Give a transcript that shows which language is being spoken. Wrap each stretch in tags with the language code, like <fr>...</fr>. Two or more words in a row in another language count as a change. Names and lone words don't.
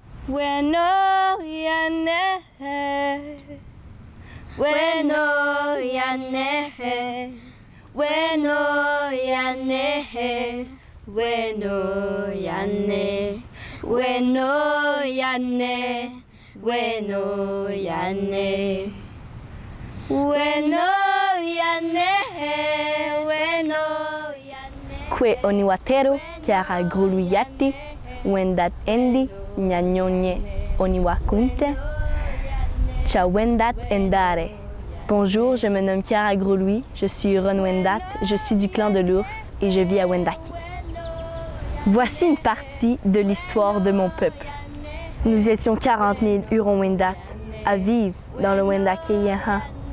<wya>Weno yane, weno yane, weno yane, weno yane, weno yane, weno yane, weno yane, weno yane. Kwe oniwatero kiara gruluyati, wendat endi nyanyonye oniwakunte, cha wendat endare.</wya> <fr>Bonjour, je me nomme Chiara Gros-Louis, je suis Huron-Wendat, je suis du clan de l'Ours et je vis à Wendake. Voici une partie de l'histoire de mon peuple. Nous étions 40 000 Huron-Wendat à vivre dans le Wendake Yaha.</fr>